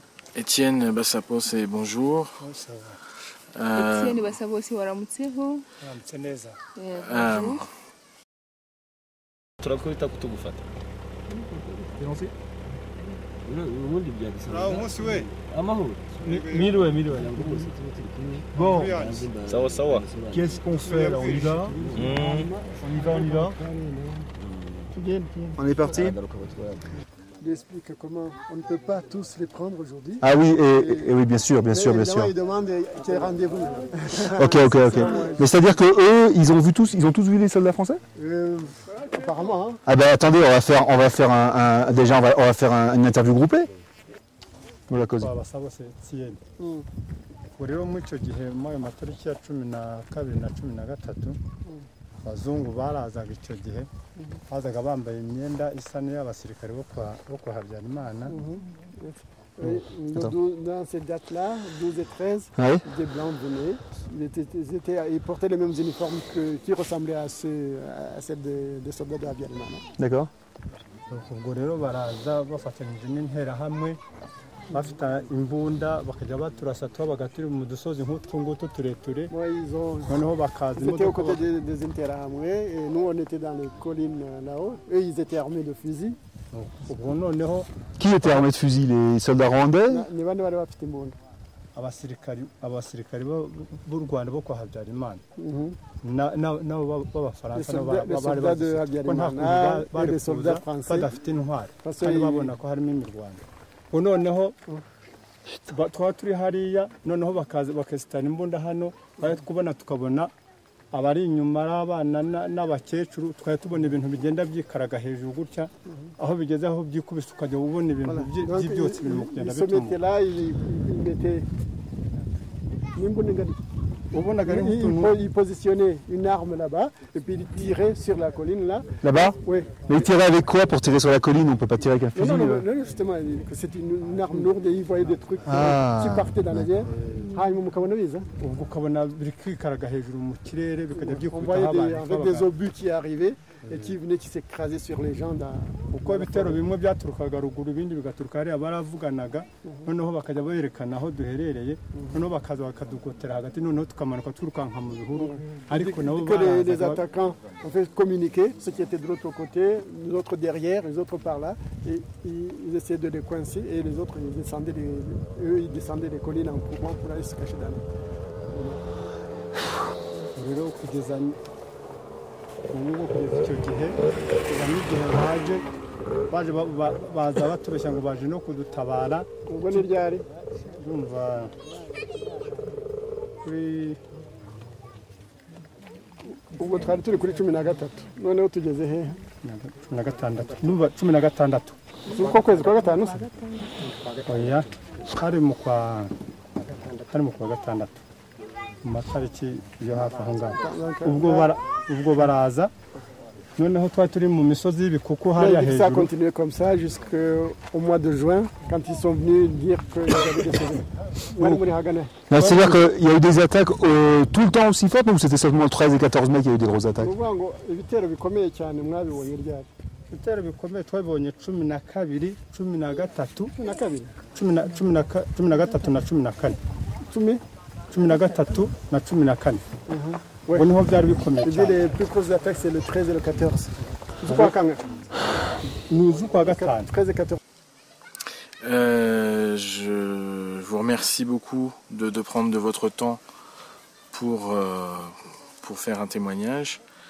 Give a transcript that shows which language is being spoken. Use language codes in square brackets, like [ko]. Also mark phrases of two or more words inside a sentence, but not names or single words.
[fr] Étienne Bassapos, et bonjour. [rw] Étienne Bassapos, waramutseho. Waramutse neza. [fr] Bonjour. [rw] Turakubita kutugufata. Bironse? Ubundi byagisa. Ah, umunsi we. Amahoro. Miriwe. Bon. Sawa. [fr] Qu'est-ce qu'on fait là? On y va? On y va? On est parti? Il explique comment on ne peut pas tous les prendre aujourd'hui. Ah oui, et oui, bien sûr. Il demande quel rendez-vous. Ok. Mais c'est-à-dire que eux, ils ont tous vu les soldats français? Apparemment. Hein. Ah ben attendez, on va faire une interview groupée. Voilà cause. [rw] Basaba Etienne. Rero muri icyo gihe mu matariki ya 12 na 13 abazungu barazaga icyo gihe bazaga bambaye imyenda isa n'iy'abasirikare bo kwa Habyarimana. [fr] Dans ces dates-là, 12 et 13, des blancs venaient. Ils portaient les mêmes uniformes qui ressemblaient à celles des soldats de Habyarimana. D'accord. [rw] Ubwo rero baraza bafatanyije n'interahamwe bafite imbunda bakajya baturasa twabaga turi mu dusozi nk'utu ngutu tureture noneho bakaza [fr] C'était aux côtés des interahamwe et nous on était dans les collines là-haut. Eux ils étaient armés de fusils. [rw] Ubwo noneho [fr] Qui était armé de fusil? Les soldats rwandais? [rw] Ni bande bari bafite imbunda. abasirikari b'u Rwanda bo kwa Habyarimana nabo b'Abafaransa [fr] soldats de Habyarimana et les soldats français [rw] badafite intwari kandi babona ko harimo imirwano. Ubwo noneho twaba turi hariya noneho bakesitana imbunda hano bari kubona tukabona abari inyuma ari abana n'abakecuru twari tubona ibintu bigenda byikaraga hejuru gutya aho bigeze aho byikubise ukajya ubona ibintu by'ibyotsi birimo kugenda bituma [fr] ils positionnaient une arme là-bas et puis ils tiraient sur la colline là. Là-bas? Oui. Mais ils tiraient avec quoi pour tirer sur la colline? On ne peut pas tirer avec un fusil. Non, justement, c'était une arme lourde et ils voyaient des trucs qui partaient dans les airs. On voyait avec des obus qui arrivaient et qui venaient qui s'écrasaient sur les gens. [rw] Uko ibitero bimwe byaturukaga ruguru ibindi bigaturuka hariya baravuganaga noneho bakajya berekana aho duherereye noneho bakaza bakadugotera hagati noneho tukamanuka twirukanka mu bihuru ariko nabo [fr] les attaquants ont fait communiquer ceux qui étaient de l'autre côté, les autres derrière, les autres par là et ils essayaient de les coincer et les autres ils descendaient les collines en courant pour aller se cacher dans [rw] rero kugeza icyo gihe n'igihe baje baza batubeshya ngo baje no kudutabara. Ubwo ni ryari? Ndumva ubwo twari turi kuri 13 noneho tugeze he? 16 ndumva 16 uko kwezi kwa gatanu se? Oya hari mu kwa gatandatu mu matariki yo hafi aho ngaho ubwo baraza noneho twari turi mu misozi y'ibikuku hariya hejuru. [fr] Ça a continué comme ça jusqu'au mois de juin quand ils sont venus dire qu'ils avaient des civils. C'est-à-dire qu'il y a eu des attaques tout le temps aussi fortes ou c'était seulement le 13 et 14 mai qu'il y a eu des grosses attaques? [rw] Ibitero bikomeye cyane mwabibonye ryari? Ibitero bikomeye twabonye 12, 13, 13 na 14. 13 na 14. [fr] Ouais. Les plus grosses attaques c'est le 13 et le 14. Nous jouons pas 13 et 14. Je vous remercie beaucoup de prendre de votre temps pour faire un témoignage.